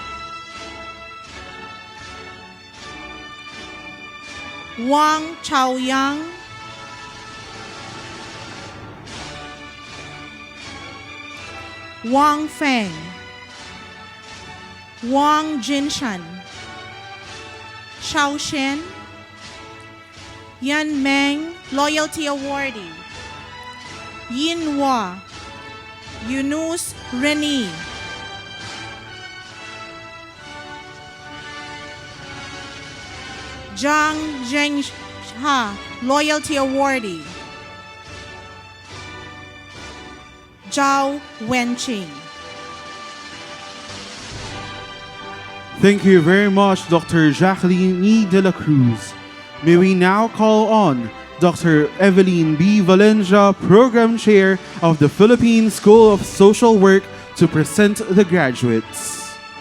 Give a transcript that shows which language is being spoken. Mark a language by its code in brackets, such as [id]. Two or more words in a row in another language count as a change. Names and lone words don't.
[en] Wang Chaoyang. Wang Feng. Wang Jinshan. Xiao Shen. Yan Meng, Loyalty Awardee. Yin Hua. Yunus Reni. Zhang Zhengha, Loyalty Awardee. Zhao Wenqing. Thank you very much, Dr. Jacqueline E. de la Cruz. May we now call on Dr. Evelyn B. Valencia, Program Chair of the Philippine School of Social Work, to present the graduates.